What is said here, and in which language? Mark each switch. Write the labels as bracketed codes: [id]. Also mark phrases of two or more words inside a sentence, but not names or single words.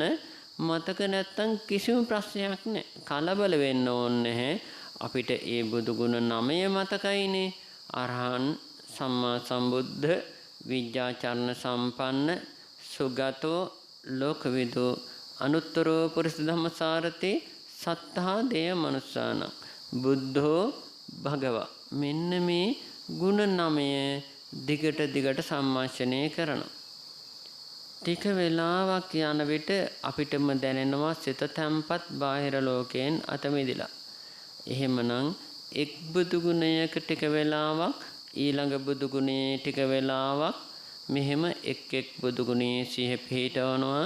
[si] මතක නැත්තම් කිසිම ප්‍රශ්නයක් නැහැ. කලබල වෙන්න ඕනේ නැහැ. අපිට ඒ බුදු ගුණ 9 මතකයිනේ. [pi] අරහන් සම්මා සම්බුද්ධ විද්‍යාචරණ සම්පන්න සුගතෝ ලෝකවිදු අනුත්තරෝ පුරිස ධම්මසාරති සත්තා දේව මනුස්සාන බුද්ධෝ භගවා. [si] මෙන්න මේ ගුණ 9 දිගට සම්මාසනය කරනවා. ටික වෙලාවක් යන විට අපිටම දැනෙනවා සිත තැම්පත් බාහිර ලෝකයෙන් අත මිදිලා. එහෙමනම් එක් බුදු ගුණයක ටික වෙලාවක් ඊළඟ බුදු ගුණයේ ටික වෙලාවක් මෙහෙම එක් බුදු ගුණයේ සිහ පිහිටවනවා.